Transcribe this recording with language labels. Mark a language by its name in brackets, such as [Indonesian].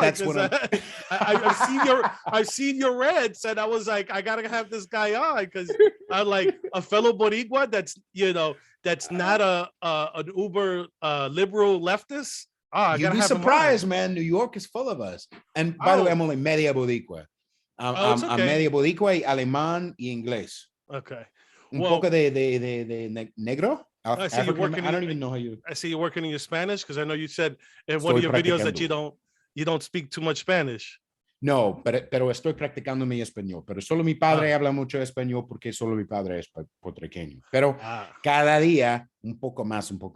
[English] That's what I've seen your rants, and I was like, I gotta have this guy on because I'm like a fellow Boricua that's not an uber liberal leftist. You'd be surprised, man. New York is full of us. And by the way, I'm only media Boricua. [Spanish] I'm media Boricua, alemán y inglés. [English] Okay. [Spanish] Un poco de negro. [English] I don't even know how you. I see you're working in your Spanish because I know you said in one of your videos that you don't speak too much Spanish. [Spanish] No, pero estoy practicando mi español. Pero solo mi padre habla mucho español porque solo mi padre es puertorriqueño. Pero cada día un poco más.